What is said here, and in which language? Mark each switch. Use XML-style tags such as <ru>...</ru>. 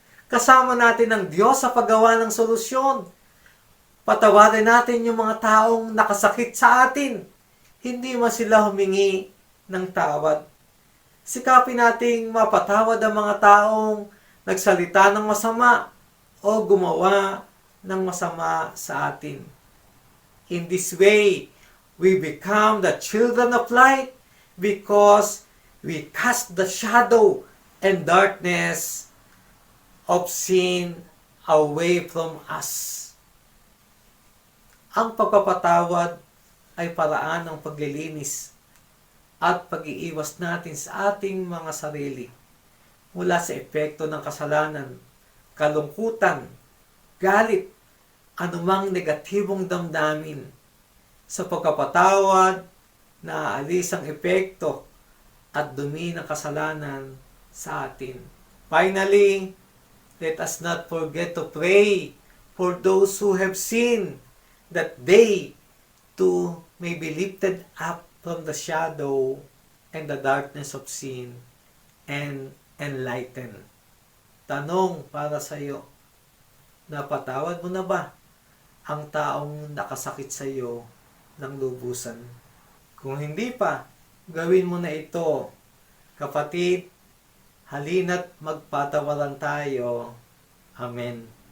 <tl>Kasama natin ang Diyos sa paggawa ng solusyon. Patawarin natin yung mga taong nakasakit sa atin. Hindi man sila humingi ng tawad. Sikapin nating mapatawad ang mga taong nagsalita ng masama o gumawa ng masama sa atin.</tl> <en>In this way, we become the children of light because we cast the shadow and darkness of sin away from us.</en> <tl>Ang pagpapatawad ay paraan ng paglilinis at pag-iiwas natin sa ating mga sarili mula sa epekto ng kasalanan, kalungkutan, galit, anumang negatibong damdamin. Sa pagpapatawad, naaalis ang epekto at dumi ng kasalanan sa atin.</tl> <en>Finally, let us not forget to pray for those who have sinned, that they too may be lifted up from the shadow and the darkness of sin and enlightened.</en> <tl>Tanong para sa iyo, napatawad mo na ba ang taong nakasakit sa iyo ng lubusan? Kung hindi pa, gawin mo na ito. Kapatid, halina't magpatawaran tayo. Amen.</tl>